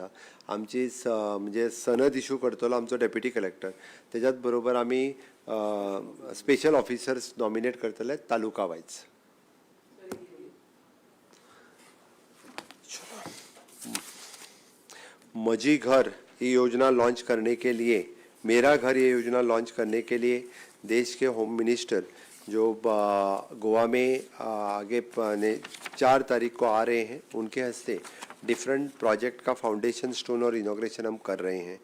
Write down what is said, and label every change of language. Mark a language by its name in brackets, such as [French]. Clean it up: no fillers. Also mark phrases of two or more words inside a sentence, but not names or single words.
[Konkani] आमची म्हणजे सनद इशू करतलो आमचो [English] deputy collector. [Konkani] तेज्याच बरोबर आमी [English] special officers nominate [Konkani] करतले तालुका वायज. [Hindi] मजी घर ये योजना लॉन्च करने के लिए, मेरा घर ये योजना लॉन्च करने के लिए देश के [English] home minister [Hindi] जो गोवा में आगे 4 तारीख को आ रहे हैं, उनके हस्ते [English] different project [Hindi] का [English] foundation stone [Hindi] और इनॉग्रेशन हम कर रहे हैं.